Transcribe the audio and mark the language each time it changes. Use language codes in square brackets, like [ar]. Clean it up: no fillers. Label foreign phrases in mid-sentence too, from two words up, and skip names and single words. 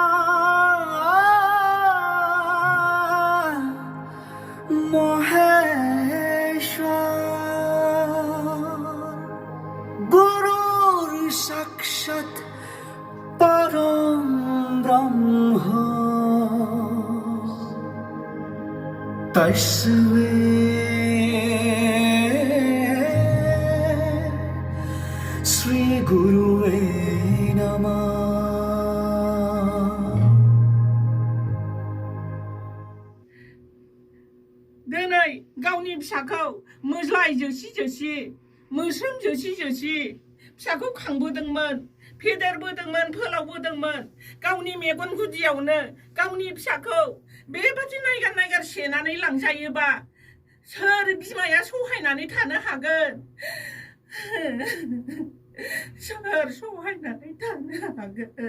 [sa] महेश्वर गुरुर साक्षात परम ब्रह्म तस्मै श्री गुरुवे नमः [brx] दिनै गावनि फिसाखौ मोज्लाय जोसि मोस्रोम जोसि फिसाखौ खांबोदोंमोन फेदेरबोदोंमोन फोलावबोदोंमोन गावनि मेगन गुदियावनो गावनि फिसाखौ बेबादि नायगार सेनानै लांजायोबा सोर बिमाया सहायनानै थानो हागोन सोर सहायनानै थानो हागोन